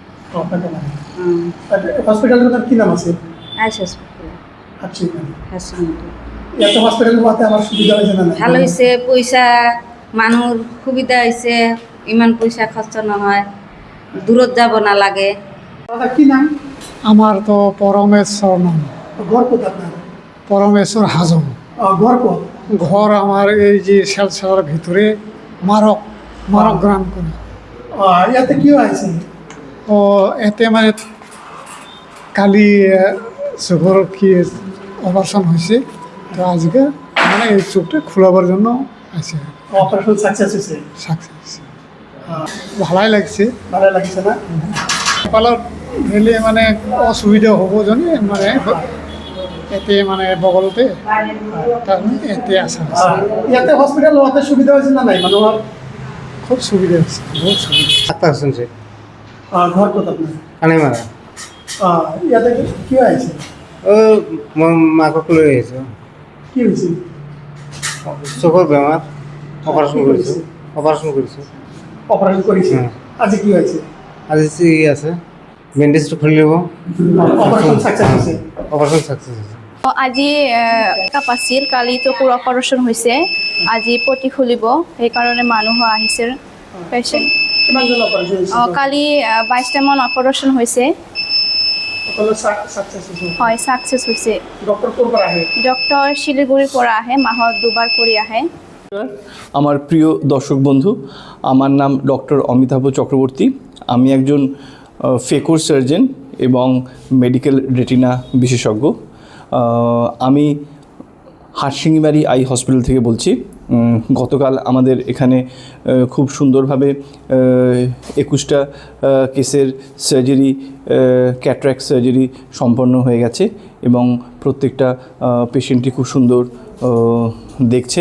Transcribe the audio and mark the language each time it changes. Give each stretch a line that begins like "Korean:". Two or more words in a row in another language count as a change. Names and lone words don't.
Assamese: হস্পিটেলখনৰ কি নাম আছে? আইচ হস্পিটেল। ইয়াতে হস্পিটেল হোৱাতে আমাৰ সুবিধা হৈছে না? ভাল হৈছে, পইচা মানুহৰ সুবিধা হৈছে, ইমান পইচা খৰচ নহয়, দূৰত যাব নালাগে। কি নাম?
Bangla: আমার তো পরমেশ্বর নাম,
Assamese: ঘর ক'ত আপনার?
Bangla: পরমেশ্বর হাজং।
Assamese: ঘর ক'ত?
Bangla: ঘর আমার এই যে শিলচরের ভিতরে মারক গ্রাম করে। ইয়াতে কি হয়েছে? ও এতে মানে কালি চোখের কি অপারেশন হয়েছে, তো আজকে মানে এই চোখটা খোলাবার জন্য আছে।
English: operation success
Bangla: হয়েছে? সাকসেস ভালাই লাগছে। ভালো লাগছে না? কপালত গেলে মানে অসুবিধা হব জানি মানে এতে মানে বগলতে তার এতে আসা ইয়াতে হসপিটাল হওয়াতে সুবিধা হয়েছে না নাই মানুহর? খুব সুবিধা হচ্ছে, বহুত সুবিধা। ডাক্তার শুনছে
Assamese: ঘর ক'ত আপনার? কানেমারা
Bangla: ইয়াতে কি হয়েছে?
Assamese: ও মাকক লৈ আহিছোঁ।
Bangla: কি হয়েছে?
Assamese: চকুৰ বেমাৰ, অপাৰেশ্যন কৰিছোঁ।
Bangla: অপারেশন করেছে? আজি কি হয়েছে?
Assamese: আজি কি আছে, বেণ্ডেজটো খুলি ল'ব।
English: operation success
Bangla: হয়েছে?
English: operation success
Assamese: হৈছে। আজি কাপ আছিল, কালি চকুৰ অপাৰেশ্যন হৈছে, আজি পটি খুলিব, সেইকাৰণে মানুহ আহিছে পেচেণ্ট।
Bangla: কিমান জন অপারেশন হয়েছে?
Assamese: কালি 22টামান অপাৰেশ্যন হৈছে।
Bangla: সকলো সাকসেস হয়েছে?
Assamese: হয়, ছাকচেছ হৈছে। ডক্টর কোন পৰা আহে? ডক্টৰ শিলিগুৰিৰ পৰা আহে, মাহত 2বাৰ কৰি আহে।
Bangla: আমার প্রিয় দর্শক বন্ধু, আমার নাম ডক্টর অমিতাভ চক্রবর্তী। আমি একজন ফেকোর সার্জন এবং
English: medical retina
Bangla: বিশেষজ্ঞ। আমি হাথিঙিমারি আই হসপিটাল থেকে বলছি। গতকাল আমাদের এখানে খুব সুন্দরভাবে 21টা কেসের সার্জারি,
English: cataract surgery
Bangla: সম্পন্ন হয়ে গেছে এবং প্রত্যেকটা পেশেন্টই খুব সুন্দর দেখছে।